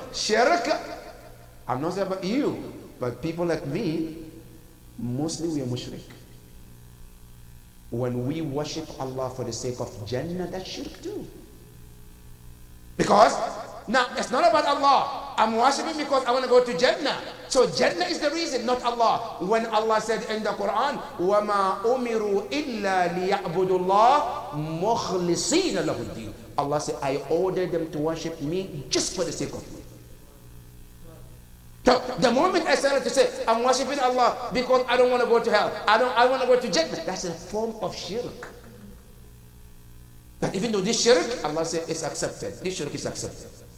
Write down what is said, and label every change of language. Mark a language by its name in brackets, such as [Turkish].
[English] Shirk, I'm not saying about you, but people like me, mostly we are mushrik. When we worship Allah for the sake of Jannah, that's shirk too. Because now it's not about Allah. I'm worshiping because I want to go to Jannah. So Jannah is the reason, not Allah. When Allah said in the Quran, [Arabic] وَمَا أُمِرُوا إِلَّا لِيَعْبُدُوا اللَّهَ مُخْلِصِينَ لَهُ الدِّينَ. [English] Allah said, I ordered them to worship me just for the sake of me. So the moment I started to say, I'm worshiping Allah because I don't want to go to hell, I want to go to Jannah, that's a form of shirk. But even though this shirk, Allah said, is accepted. This shirk is accepted.